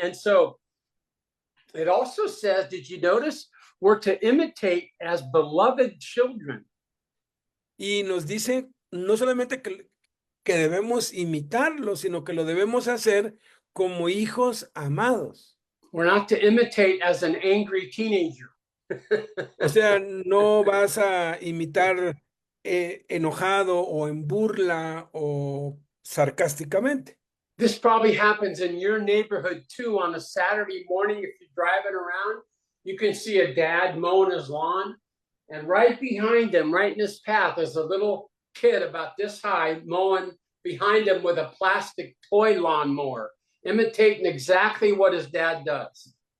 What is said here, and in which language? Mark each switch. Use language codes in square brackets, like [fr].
[en] And so it also says, did you notice? We're to imitate as beloved children. [es] Y nos dice no solamente que debemos imitarlo, sino que lo debemos hacer como hijos amados. [en] We're not to imitate as an angry teenager. [es] O sea, no vas a imitar enojado o en burla o sarcásticamente. [en] This probably happens in your neighborhood too. On a Saturday morning, if you're driving around, you can see a dad mowing his lawn, and right behind him, right in his path, is a little kid about this high mowing behind him with a plastic toy lawnmower, imitating exactly what his dad does.